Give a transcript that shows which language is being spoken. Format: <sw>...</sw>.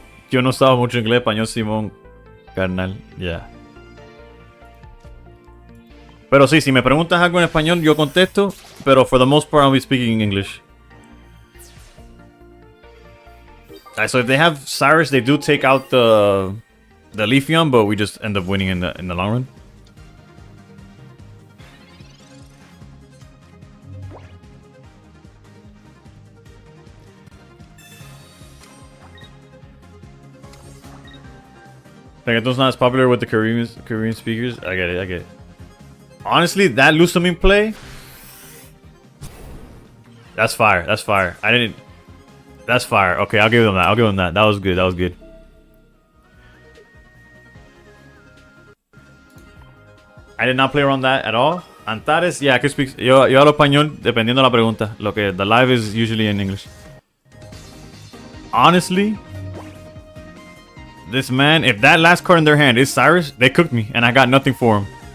<es>Yo no sabo mucho inglés, español, Simón. Carnal, yeah. Pero sí, si me preguntas algo en español, yo contesto.</es> <en>Pero for the most part, I'll be speaking English. Alright, so if they have Cyrus, they do take out the Leafeon, but we just end up winning in the long run. Reggaeton's not as popular with the Korean speakers. I get it. Honestly, that Lusamine play, that's fire. That's fire. That's fire. Okay, I'll give them that. That was good. I did not play around that at all. Antares, yeah, I could speak.</en> <es>Yo hablo español dependiendo la pregunta.</es> <en>The live is usually in English. Honestly, this man, if that last card in their hand is Cyrus, they cooked me, and I got nothing for him.</en>